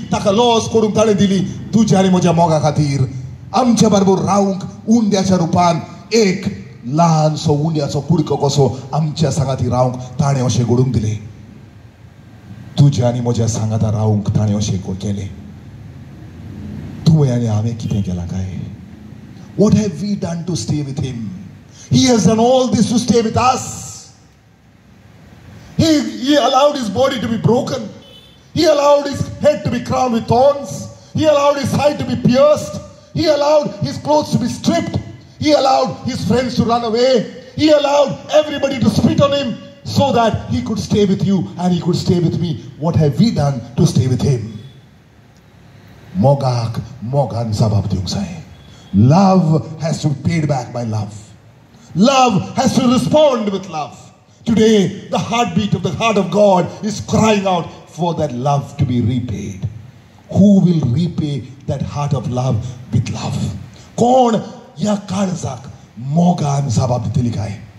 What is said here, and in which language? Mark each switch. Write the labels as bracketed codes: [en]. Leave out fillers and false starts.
[gom] ताका लॉस करूंक ताणें दिली. तुज्या आनी म्हज्या मोगा खातीर आमच्या बरोबर रावंक उंड्याच्या रुपान एक ल्हानसो उंड्याचो कुडको कसो आमच्या सांगाती रावंक ताणें अशें घडोवंक दिलें. तुज्या आनी म्हज्या सांगाता रावंक ताणें अशें केलें. तुवें आनी हांवें कितें केलां काय? [en] What have we done to stay with him? He has done all this to stay with us. He allowed his body to be broken. He allowed his head to be crowned with thorns. He allowed his side to be pierced. He allowed his clothes to be stripped. He allowed his friends to run away. He allowed everybody to spit on him so that he could stay with you and he could stay with me. What have we done to stay with him? [gom] Mogan sabab diung sai. [en] Love has to be paid back by love. Love has to respond with love. Today, the heartbeat of the heart of God is crying out for that love to be repaid. Who will repay that heart of love with love? [gom] कोण या काळजाक मोगान जबाब दितली काय?